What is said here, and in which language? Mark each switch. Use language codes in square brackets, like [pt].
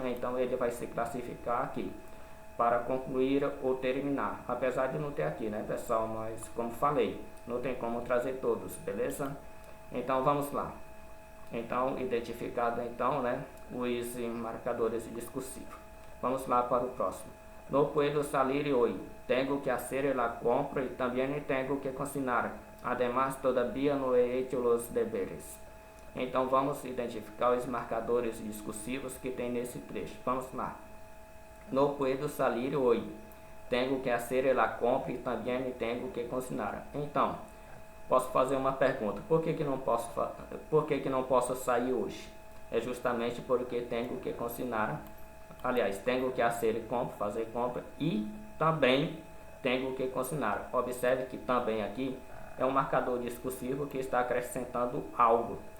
[pt] Então ele vai se classificar aqui para concluir ou terminar, apesar de não ter aqui, né, pessoal, mas como falei, não tem como trazer todos, beleza? Então vamos lá. Então, identificado então, né, os marcadores discursivos. Vamos lá para o próximo. [es] No puedo salir hoy, tengo que hacer la compra y también tengo que cocinar. Además, todavía no he hecho los deberes. [pt] Então vamos identificar os marcadores discursivos que tem nesse trecho. Vamos lá. [es] No puedo salir hoy, tengo que hacer la compra y también tengo que cocinar. [pt] Então, posso fazer uma pergunta: por que não posso sair hoje? É justamente porque tenho que cocinar. Aliás, tenho que fazer compra e também tenho que cocinar. Observe que também aqui é um marcador discursivo que está acrescentando algo.